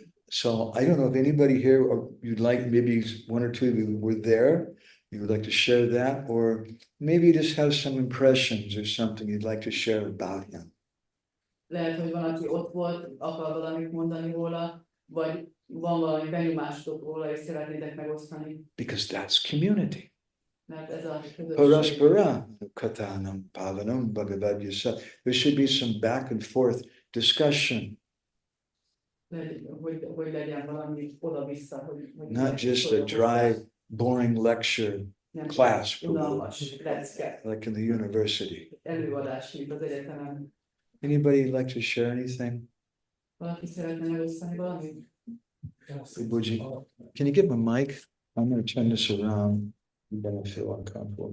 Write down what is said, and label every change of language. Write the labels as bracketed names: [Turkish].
[English] So I don't know if anybody here, or you'd like, maybe 1 or 2 of you were there. You would like to share that, or maybe you just have some impressions or something you'd like to share about him. [Hungarian] Lehet, hogy van, aki ott volt, akar valamit mondani róla, vagy van valami benyomásotok róla, és szeretnétek megosztani. [English] Because that's community. [Hungarian] Mert ez a közösség. [Sanskrit] Paraspara Kathanam Pavanam Bhagavad Gita. [English] There should be some back and forth discussion. [Hungarian] hogy legyen valami oda-vissza, hogy [English] Not just a dry, boring lecture class, [Hungarian] unalmas lecke, [English] like in the university. [Hungarian] előadás, mint az egyetemen. [English] Anybody like to share anything? [Hungarian] Valaki szeretne megosztani valamit? [English] Puji, can you give him a mic? I'm going to turn this around. You're going to feel uncomfortable.